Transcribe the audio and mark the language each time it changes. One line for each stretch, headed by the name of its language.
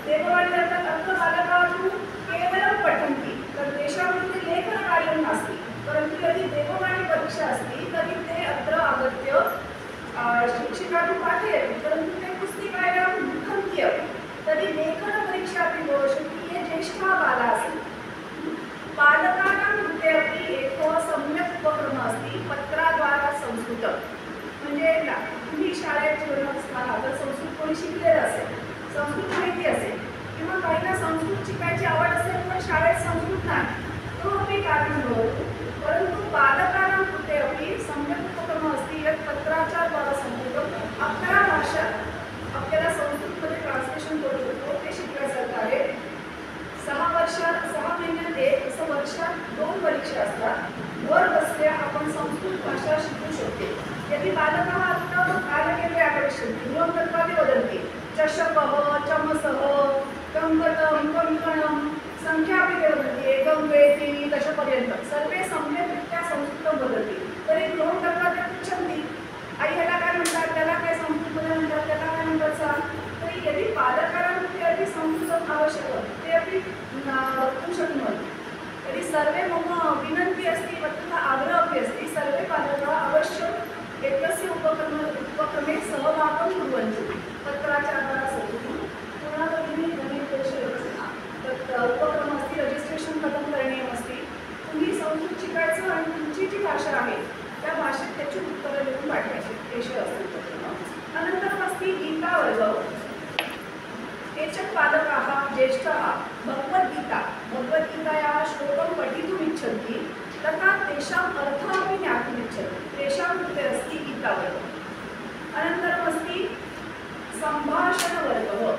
Sanskrit: देववाणी अर्थात् अत्र बालकाः तु केवलं पठन्ति, तेषां कृते लेखनकार्यं नास्ति, परन्तु यदि देववाणी परीक्षा अस्ति तर्हि ते अत्र आगत्य शिक्षिका तु पाठयति, परन्तु ते पुस्तिकायां लिखन्ति अपि। तर्हि लेखनपरीक्षा अपि भविष्यति। ये ज्येष्ठाः बालाः सन्ति, बालकानां कृते अपि एकः सम्यक् उपक्रमः अस्ति, पत्राद्वारा संस्कृतं।
Marathi: म्हणजे तुम्ही शाळेत जेव्हा असताना तर संस्कृत कोणी शिकलेलं असेल, संस्कृत माहिती असेल, किंवा काहींना संस्कृत शिकायची आवड असेल पण शाळेत संस्कृत नाही, तो
Sanskrit: अपि कार्यं भवतु। परन्तु बालकानां कृते अपि सम्यक् उपक्रमः अस्ति,
Marathi: यत् पत्राच्या द्वारा संस्कृतं 11 भाषा आपल्याला संस्कृतमध्ये ट्रान्सलेशन करू शकतो, ते शिकण्यासारखं आहे। 6 महिन्यात एक, असं वर्षात 2 परीक्षा असतात। वर बसल्या आपण संस्कृत भाषा शिकू शकतो।
Sanskrit: यदि बालकाः अत्र बालकेन्द्रे आगच्छन्ति, गृहं वदन्ति चषकः, चमसः, कङ्कतं, कङ्कणं, संख्या अपि ते वदन्ति 1 2 3 10पर्यन्तं। सर्वे सम्यक्रीत्या संस्कृतं वदन्ति। तर्हि गृहं गत्वा ते पृच्छन्ति,
Marathi: आई ह्याला काय म्हणतात, त्याला काय संस्कृतमध्ये म्हणतात, त्याला काय म्हणतात सांग।
Sanskrit: तर्हि यदि बालकानां कृते अपि संस्कृतम् आवश्यकं, ते अपि वक्तुं शक्नुवन्ति। तर्हि सर्वे मम विनन्ति अस्ति, तथा आग्रहः अपि अस्ति, सर्वे बालकाः अवश्यम् एकस्य उपक्रमे सहभागं कुर्वन्तु।
Marathi: पत्राच्या द्वारा संस्कृतं
Sanskrit: पूर्णभगिनी गणितविषये तत् उपक्रमः अस्ति,
Marathi: रजिस्ट्रेशन
Sanskrit: कथं करणीयमस्ति,
Marathi: तुम्ही संस्कृत शिकायचं आणि तुमची जी भाषा आहे त्या भाषेत त्याची उत्तरं लिहून पाठवायची, विषय असतो उपक्रम।
Sanskrit: अनन्तरम् अस्ति गीतावर्गः। केचन बालकाः ज्येष्ठाः भगवद्गीतायाः श्लोकं पठितुम् इच्छन्ति, तथा तेषाम् अर्थः अपि ज्ञातुम् इच्छन्ति, तेषां कृते अस्ति गीतावर्गः। अनन्तरम् अस्ति सम्भाषणवर्गः।